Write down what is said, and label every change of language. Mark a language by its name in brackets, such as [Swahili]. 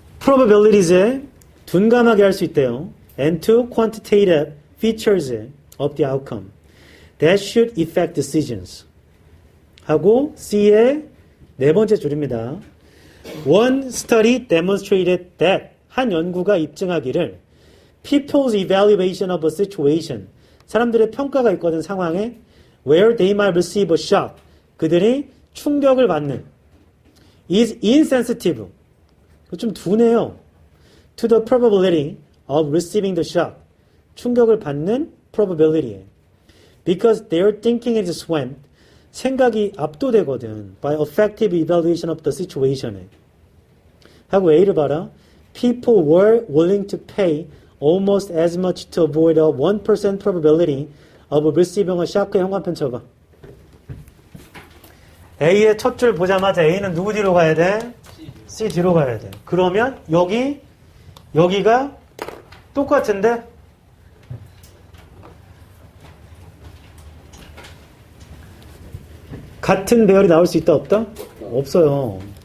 [Korean] probabilities에 둔감하게 할 수 있대요. [English] and to quantitative features of the outcome that should affect decisions. [Korean] 하고 C의 네 번째 줄입니다. [English] One study demonstrated that [Korean] 한 연구가 입증하기를 [English] people's evaluation of a situation, [Korean] 사람들의 평가가 있거든 상황에 [English] where they might receive a shock, [Korean] 그들이 충격을 받는 [English] is insensitive, [Korean] 좀 둔해요. [English] to the probability of receiving the shock, [Korean] 충격을 받는 [English] probability. Because their thinking is swamped, [Korean] 생각이 압도되거든 [English] by effective evaluation of the situation. [Korean] 하고 A를 봐라. [English] People were willing to pay almost as much to avoid a 1% probability of receiving a shock. [Korean] 형광펜 쳐봐. A의 첫 줄 보자마자 A는 누구 뒤로 가야 돼? C 뒤로 가야 돼. 그러면 여기가 똑같은데 같은 배열이 나올 수 있다 없다? 없어요.